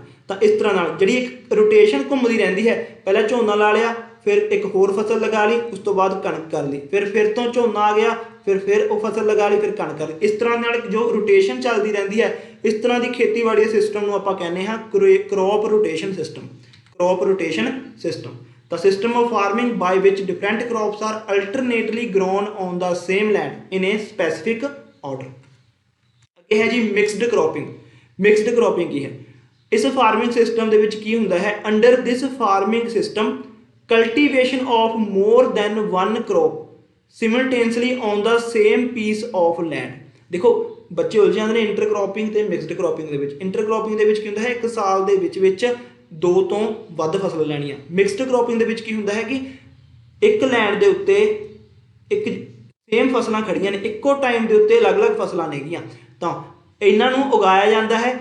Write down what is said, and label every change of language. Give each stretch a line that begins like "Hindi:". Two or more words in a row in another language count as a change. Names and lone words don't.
Punjabi: ਤਾਂ ਇਸ ਤਰ੍ਹਾਂ ਨਾਲ ਜਿਹੜੀ ਇੱਕ ਰੋਟੇਸ਼ਨ ਘੁੰਮਦੀ ਰਹਿੰਦੀ ਹੈ, ਪਹਿਲਾਂ ਝੋਨਾ ਲਾ ਲਿਆ, ਫਿਰ ਇੱਕ ਹੋਰ ਫਸਲ ਲਗਾ ਲਈ, ਉਸ ਤੋਂ ਬਾਅਦ ਕਣਕ ਕਰ ਲਈ, ਫਿਰ ਤੋਂ ਝੋਨਾ ਆ ਗਿਆ, ਫਿਰ ਉਹ ਫਸਲ ਲਗਾ ਲਈ, ਫਿਰ ਕਣਕ ਕਰ ਲਈ। ਇਸ ਤਰ੍ਹਾਂ ਨਾਲ ਜੋ ਰੋਟੇਸ਼ਨ ਚੱਲਦੀ ਰਹਿੰਦੀ ਹੈ, ਇਸ ਤਰ੍ਹਾਂ ਦੀ ਖੇਤੀਬਾੜੀ ਦੇ ਸਿਸਟਮ ਨੂੰ ਆਪਾਂ ਕਹਿੰਦੇ ਹਾਂ
English: crop rotation system. The system of farming by which different crops are alternately grown on the same land in a specific order।
Punjabi: ਅੱਗੇ ਹੈ ਜੀ
English: mixed cropping
Punjabi: ਕੀ ਹੈ? ਇਸ ਫਾਰਮਿੰਗ ਸਿਸਟਮ ਦੇ ਵਿੱਚ ਕੀ ਹੁੰਦਾ ਹੈ?
English: Under this farming system cultivation of more than 1 crop simultaneously on the same piece of land।
Punjabi: ਦੇਖੋ ਬੱਚੇ ਉਲਝ ਜਾਂਦੇ ਨੇ ਇੰਟਰਕ੍ਰੋਪਿੰਗ ਤੇ
English: mixed cropping
Punjabi: ਦੇ ਵਿੱਚ। ਇੰਟਰਕ੍ਰੋਪਿੰਗ ਦੇ ਵਿੱਚ ਕੀ ਹੁੰਦਾ ਹੈ? ਇੱਕ ਸਾਲ ਦੇ ਵਿੱਚ ਦੋ ਤੋਂ ਵੱਧ ਫਸਲ ਲੈਣੀ ਆ।
English: mixed cropping
Punjabi: ਦੇ ਵਿੱਚ ਕੀ ਹੁੰਦਾ ਹੈ ਕਿ ਇੱਕ ਲੈਂਡ ਦੇ ਉੱਤੇ ਇੱਕ ਸੇਮ ਫਸਲਾਂ ਖੜੀਆਂ ਨੇ, ਇੱਕੋ ਟਾਈਮ ਦੇ ਉੱਤੇ ਅਲੱਗ-ਅਲੱਗ ਫਸਲਾਂ ਨੇਗੀਆਂ, ਤਾਂ ਇਹਨਾਂ ਨੂੰ ਉਗਾਇਆ ਜਾਂਦਾ ਹੈ।